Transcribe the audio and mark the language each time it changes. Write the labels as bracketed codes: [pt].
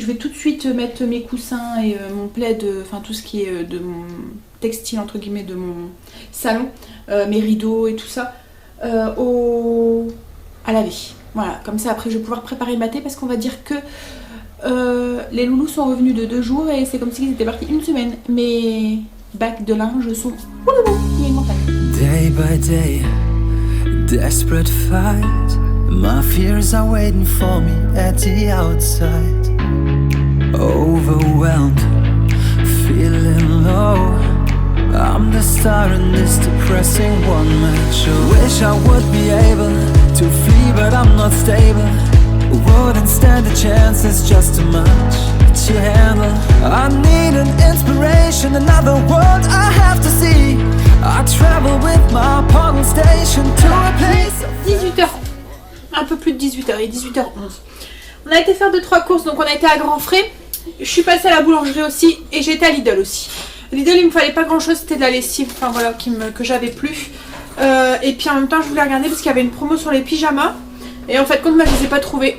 [fr] Je vais tout de suite mettre mes coussins et mon plaid, enfin tout ce qui est de mon textile entre guillemets de mon salon, mes rideaux et tout ça à laver. Voilà, comme ça après je vais pouvoir préparer le maté, parce qu'on va dire que les loulous sont revenus de 2 jours et c'est comme s'ils étaient partis 1 semaine. Mes bacs de linge sont il y a une montagne. [en] Day by day, desperate fight. My fears are waiting for me at the outside. Overwhelmed, feeling low. I'm the star in this depressing one-man show. Wish I would be able to flee, but I'm not stable. wouldn't stand a chance, it's just too much to handle. I need an inspiration, another world I have to see. I travel with my polling station to a place. [fr] 18h, un peu plus de 18h, il est 18h11. On a été faire 2-3 courses, donc on a été à Grand Frais. Je suis passée à la boulangerie aussi et j'ai été à Lidl aussi. Lidl, il me fallait pas grand chose, c'était de la lessive, enfin voilà, que j'avais plus. Et puis en même temps, je voulais regarder parce qu'il y avait une promo sur les pyjamas. Et en fait, compte, moi je les ai pas trouvés.